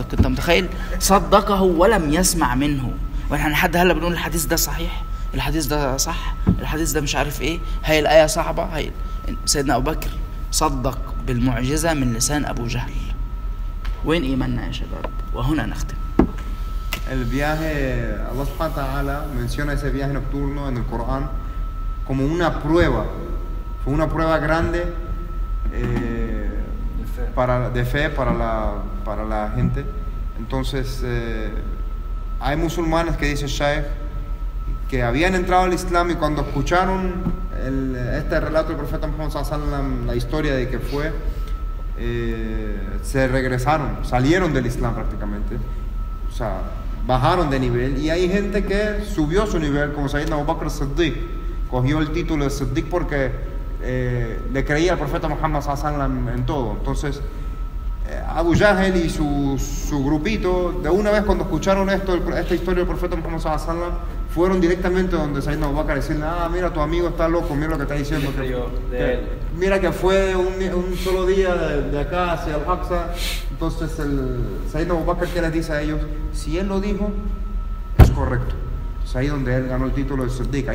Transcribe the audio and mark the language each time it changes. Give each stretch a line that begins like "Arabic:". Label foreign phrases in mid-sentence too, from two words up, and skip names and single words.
Arabic: أنت متخيل؟ صدقه ولم يسمع منه. ونحن لحد هلا بنقول الحديث ده صحيح، الحديث ده صح، الحديث ده مش عارف إيه، هاي الآية صعبة. هاي سيدنا أبو بكر صدق بالمعجزة من لسان أبو جهل. وين إيماننا يا شباب؟ وهنا نختم.
Spanish: El viaje, Allah
Arabic: سبحانه وتعالى
Spanish: menciona ese viaje nocturno en el Corán como una prueba. Fue una prueba grande de fe para la gente. Entonces, hay musulmanes que dice Shaykh que habían entrado al Islam y cuando escucharon este relato del profeta Muhammad
Arabic: صلى الله عليه وسلم,
Spanish: la historia de que fue, se regresaron, salieron del Islam prácticamente. O sea, bajaron de nivel, y hay gente que subió su nivel, como Sayyidina Abu Bakr as-Siddiq, cogió el título de Siddiq porque le creía al profeta Muhammad
Arabic: صلى الله عليه وسلم
Spanish: en todo. Entonces Abu Jahl y su grupito, de una vez cuando escucharon esta historia del profeta Muhammad
Arabic: صلى الله عليه وسلم,
Spanish: fueron directamente donde Sayyidina Abu Bakr a decirle, mira, tu amigo está loco, mira lo que está diciendo, mira que fue un solo día de acá hacia el Aqsa. Entonces el Sayyidina Abu Bakr, ¿qué les dice a ellos? Si él lo dijo, es correcto. Es ahí donde él ganó el título de Siddiq.